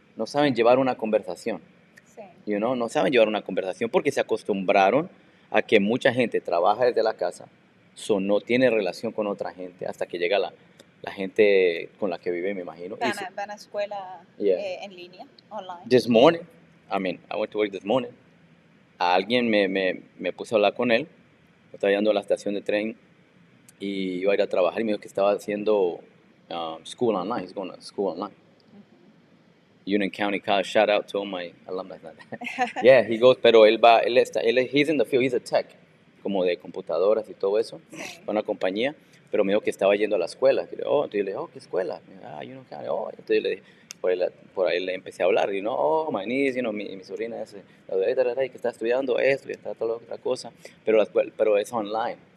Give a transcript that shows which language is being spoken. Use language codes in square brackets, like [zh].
[es] No saben llevar una conversación. Sí. [en] You know? [es] No saben llevar una conversación porque se acostumbraron a que mucha gente trabaja desde la casa, no tiene relación con otra gente hasta que llega la gente con la que vive, me imagino. Van a escuela en línea, online. [en] This morning, I went to work this morning. [es] A alguien me puse a hablar con él. Estaba yendo a la estación de tren y iba a ir a trabajar y me dijo que estaba haciendo [en] school online. He's going to school online. Union County College, shout out to all my alumni. Yeah, he goes, [es] pero [en] he's in the field, he's a tech, [es] como de computadoras y todo eso, con una compañía, pero me dijo que estaba yendo a la escuela. Entonces yo le dije, oh, ¿qué escuela? Union County, oh. Entonces yo le dije, por ahí le empecé a hablar, y oh, [en] my niece, [es] mi sobrina es que está estudiando esto y está toda otra cosa, pero es online.